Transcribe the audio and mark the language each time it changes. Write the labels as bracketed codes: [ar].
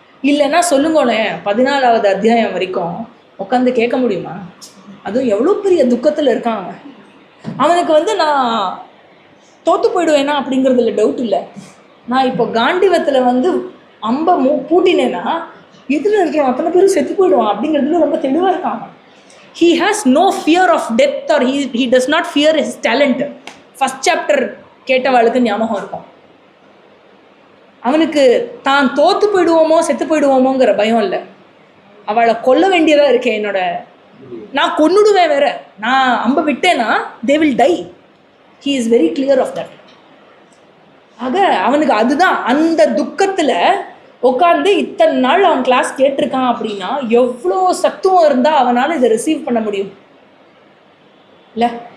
[ta] இல்லைன்னா சொல்லுங்களேன், 14வது அத்தியாயம் வரைக்கும் உட்காந்து கேட்க முடியுமா? அதுவும் எவ்வளோ பெரிய துக்கத்தில் இருக்கான் அவன். அவனுக்கு வந்து நான் தோற்று போயிடுவேனா அப்படிங்கிறதுல டவுட் இல்லை. நான் இப்போ காண்டிவத்தில் வந்து அம்பை பூட்டினேன்னா எதில் இருக்கிறான் அத்தனை பேரும் செத்து போயிடுவான் அப்படிங்கிறதுல ரொம்ப தெளிவாக இருக்கான். [en] He has no fear of death or he does not fear his talent. [ta] First chapter கேட்டவாளுக்கு ஞாபகம் இருக்கும். அவனுக்கு தான் தோற்று போயிடுவோமோ செத்து போயிடுவோமோங்கிற பயம் இல்லை. அவளை கொல்ல வேண்டியதாக இருக்கேன், நான் கொன்னுடுவேன் வேற, நான் அம்பை விட்டேன்னா [en] they will die. He is very clear of that. [ta] ஆக அவனுக்கு அதுதான் அந்த துக்கத்தில் உட்காந்து இத்தனை நாள் அவன் கிளாஸ் கேட்டிருக்கான் அப்படின்னா எவ்வளோ சத்துவம் இருந்தால் அவனால் இதை ரிசீவ் பண்ண முடியும் இல்லை?